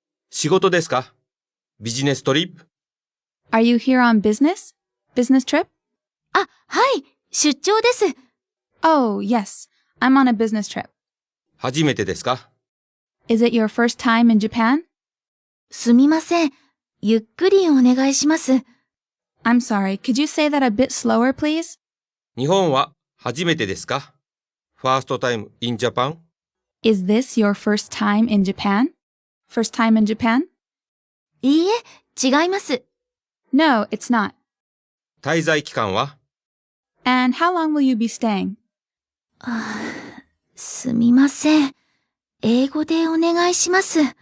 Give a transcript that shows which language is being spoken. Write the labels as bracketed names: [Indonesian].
[Japanese] 仕事ですか？ビジネストリップ？ [English] Are you here on business? Business trip? [Japanese] あ、はい。出張です。 [English] Oh, yes. I'm on a business trip. [Japanese] 初めてですか？ [English] Is it your first time in Japan? [Japanese] すみません。ゆっくりお願いします。 [English] I'm sorry. Could you say that a bit slower, please? [Japanese] 日本は初めてですか？ [English] ファーストタイム in Japan？ Is this your first time in Japan? First time in Japan? [Japanese] いいえ、違います。 [English] No, it's not. [Japanese] 滞在期間は？ [English] And how long will you be staying? [Japanese] すみません。英語でお願いします。